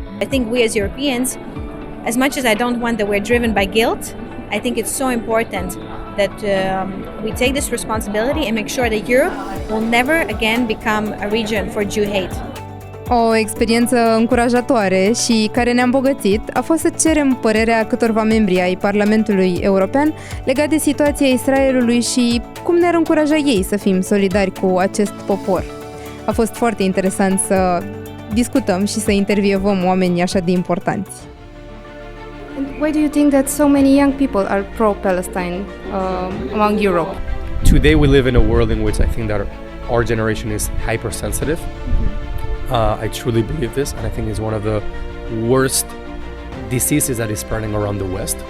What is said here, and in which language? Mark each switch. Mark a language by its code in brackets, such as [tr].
[en] I think we as Europeans, as much as I don't want that we're driven by guilt, I think it's so important that we take this responsibility and make sure that Europe will never again become a region for Jew hate. [ro] O experiență încurajatoare și care ne-a îmbogățit a fost să cerem părerea câtorva membri ai Parlamentului European legat de situația Israelului și cum ne-ar încuraja ei să fim solidari cu acest popor. A fost foarte interesant să discutăm și să intervievăm oameni așa de importanți. [en] Why do you think that so many young people are pro-Palestine among Europe? Today we live in a world in which I think that our generation is hypersensitive. I truly believe this, and I think it's one of the worst diseases that is spreading around the West.